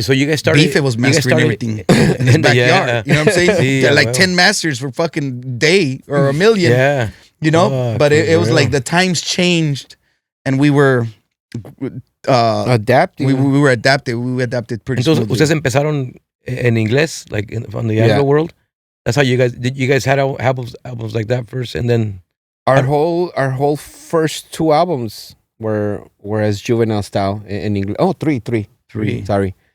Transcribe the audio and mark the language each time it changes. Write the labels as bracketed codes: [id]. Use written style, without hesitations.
[en] So you guys started... Bife was mastering everything in his backyard. You know what I'm saying? Like 10 masters for fucking day or a million. Yeah. You know? But it was like the times changed and we were... adapting. We were adapted. We adapted pretty smoothly. [es] Ustedes empezaron en inglés, [en] like from the Anglo world? That's how you guys had albums like that first, and then... Our whole first two albums were as juvenile style in English. Oh, three. Sorry.